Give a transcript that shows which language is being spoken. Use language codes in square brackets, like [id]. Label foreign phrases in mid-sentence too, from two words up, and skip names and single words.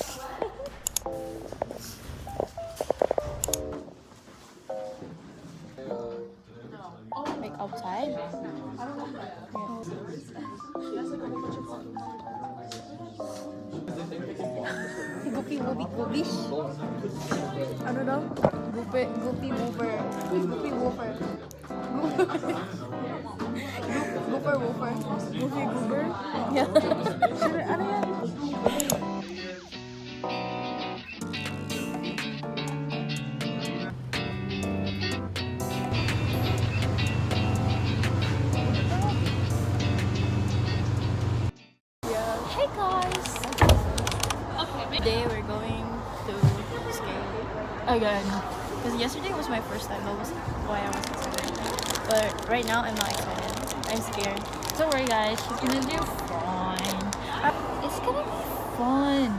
[en] Like outside? Goopy wooby goobish. [tl] Ano daw? Goopy woofer. Goopy woofer. Gooper woofer. [en] Goofy goober? Yeah. [tl] Ano yan? [en] Hey guys! Today we're going to skate again. Because yesterday was my first time, that was why I was excited. But right now I'm not excited. I'm scared. Don't worry guys, she's gonna do fine. It's gonna be fun.